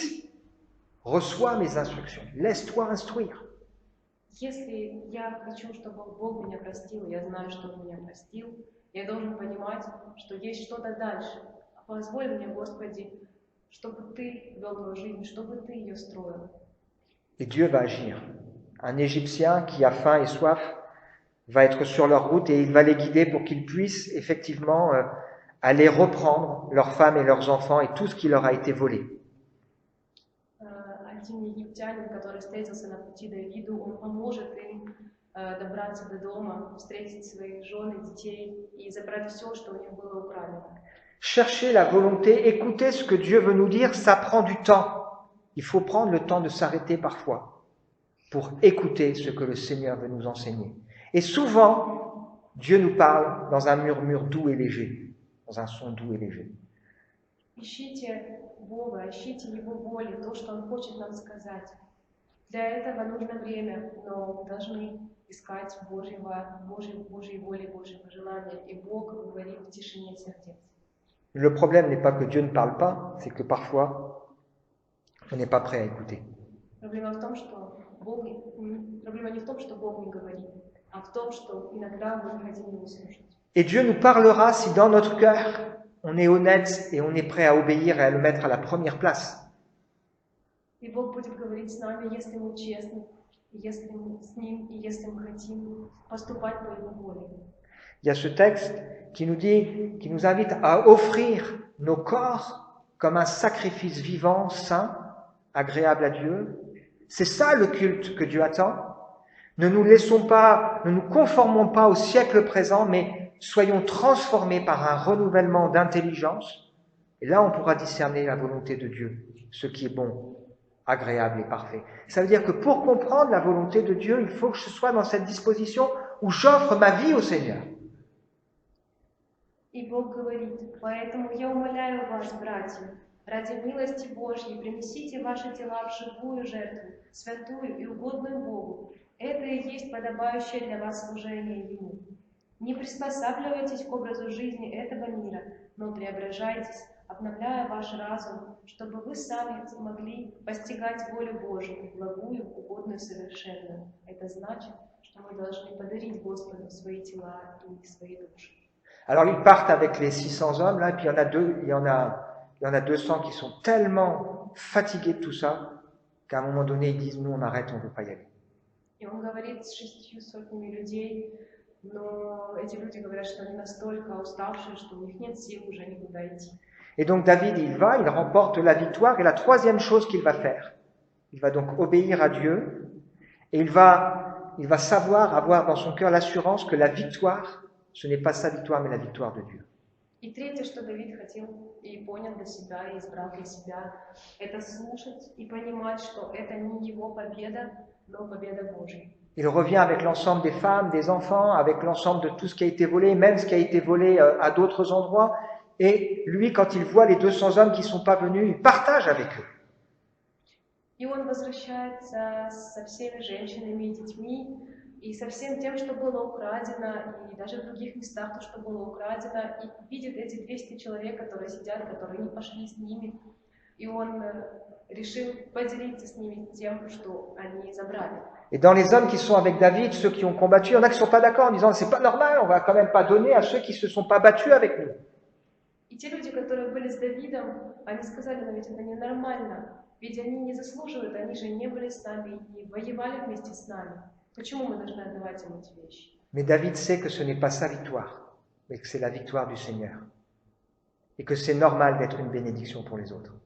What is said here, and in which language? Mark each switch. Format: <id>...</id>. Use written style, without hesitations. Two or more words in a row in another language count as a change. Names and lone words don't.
<fr>Reçois mes instructions, laisse-toi instruire.</fr> <ru>Если я хочу, чтобы Бог меня простил, я знаю, что Он меня простил, я должен понимать, что есть что-то дальше. Позволь мне, Господи, чтобы Ты вел мою жизнь, чтобы Ты ее строил.</ru> <fr>Et Dieu va agir. Un Égyptien qui a faim et soif va être sur leur route et il va les guider pour qu'ils puissent effectivement aller reprendre leurs femmes et leurs enfants et tout ce qui leur a été volé.</fr> <ru>Один египтянин, который встретился на пути Давиду, он поможет им добраться до дома, встретить своих жен и детей и забрать все, что у них было украдено.</ru> <fr>Chercher la volonté, écouter ce que Dieu veut nous dire, ça prend du temps. Il faut prendre le temps de s'arrêter parfois pour écouter ce que le Seigneur veut nous enseigner. Et souvent, Dieu nous parle dans un murmure doux et léger, dans un son doux et léger.</fr> <ru>Ищите Бога, ищите Его воли, то, что Он хочет нам сказать. Для этого нужно время, но мы должны искать Божьей воли, Божьего желания, и Бог говорит в тишине сердец.</ru> <fr>Le problème n'est pas que Dieu ne parle pas, c'est que parfois, on n'est pas prêt à écouter.</fr> <ru>Проблема не в том, что Бог не говорит, а в том, что иногда мы не хотим Его слушать.</ru> <fr>Et Dieu nous parlera si dans notre cœur, on est honnête et on est prêt à obéir et à le mettre à la première place.</fr> <ru>И Бог будет говорить с нами, если мы честны, если мы с Ним, и если мы хотим поступать по Его воле.</ru> <fr>Il y a ce texte qui nous invite à offrir nos corps comme un sacrifice vivant, saint, agréable à Dieu, C'est ça le culte que Dieu attend. Ne nous conformons pas au siècle présent, mais soyons transformés par un renouvellement d'intelligence. Et là, on pourra discerner la volonté de Dieu, ce qui est bon, agréable et parfait. Ça veut dire que pour comprendre la volonté de Dieu, il faut que je sois dans cette disposition où j'offre ma vie au Seigneur.</fr> <ru>И Бог говорит: «Поэтому я умоляю вас, братья, ради милости Божьей, принесите ваши тела в живую жертву, святую и угодную Богу. Это и есть подобающее для вас служение Ему. Не приспосабливайтесь к образу жизни этого мира, но преображайтесь, обновляя ваш разум, чтобы вы сами смогли постигать волю Божию, благую, угодную, совершенную». Это значит, что мы должны подарить Господу свои тела и свои души.</ru> <fr>Alors ils partent avec les 600 hommes là, et puis il y en a 200 qui sont tellement fatigués de tout ça qu'à un moment donné ils disent nous on arrête, on veut pas y aller.</fr> <ru>И он говорит с 600 людей, но эти люди говорят, что они настолько уставшие, что у них нет сил уже никуда идти.</ru> <fr>Et donc David il remporte la victoire et la troisième chose qu'il va faire, il va donc obéir à Dieu et il va savoir avoir dans son cœur l'assurance que la victoire ce n'est pas sa victoire, mais la victoire de Dieu.</fr> <ru>И третье, что Давид хотел и понял для себя, и избрал для себя, это слушать и понимать, что это не его победа, но победа Божья.</ru> <fr>Il revient avec l'ensemble des femmes, des enfants, avec l'ensemble de tout ce qui a été volé, même ce qui a été volé à d'autres endroits. Et lui, quand il voit les 200 hommes qui ne sont pas venus, il partage avec eux.</fr> <ru>И он возвращается со всеми женщинами и детьми, и со всем тем, что было украдено, и даже в других местах то, что было украдено, и видит эти 200 человек, которые сидят, которые не пошли с ними, и он решил поделиться с ними тем, что они забрали.</ru> <fr>Et dans les hommes qui sont avec David, ceux qui ont combattu, il y en a qui ne sont pas d'accord en disant c'est pas normal, on va quand même pas donner à ceux qui se sont pas battus avec nous.</fr> <ru>И те люди, которые были с Давидом, они сказали: но ведь это ненормально, ведь они не заслуживают, они же не были с нами и воевали вместе с нами. Почему мы должны отдавать им эти вещи?</ru> <fr>Mais David sait que ce n'est pas sa victoire, mais que c'est la victoire du Seigneur. Et que c'est normal d'être une bénédiction pour les autres.</fr>